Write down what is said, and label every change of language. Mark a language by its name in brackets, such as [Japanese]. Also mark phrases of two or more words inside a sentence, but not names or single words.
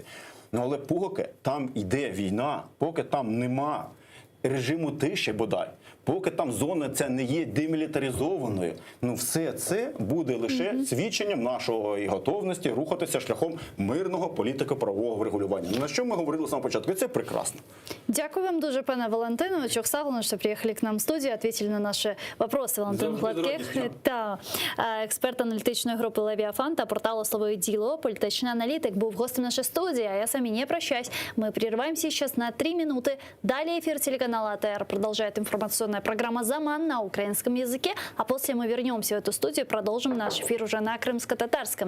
[Ukrainian] Ну але поки там йде війна, поки там нема режиму тиші, бодай, поки там зона ця не є демілітаризованою, ну все це буде лише свідченням нашої готовності рухатися шляхом мирного політико-правового врегулювання. На що ми говорили з самого початку, і це прекрасно. Дякую вам дуже, пане Валентиновичу, Оксану, [Russian] что приехали к нам в студию, ответили на наши вопросы. [Ukrainian] Валентин Гладких, та експерт аналітичної групи Левіафан та порталу «Слово і діло», політичний аналітик, був гостем [Russian] нашей студии, а я с вами не прощаюсь. Мы прерываемся сейчас на 3 минуты. Далее эфир телеканала АТР продолжает информационная программа «Заман» на украинском языке, а после мы вернемся в эту студию и продолжим наш эфир уже на крымско-татарском.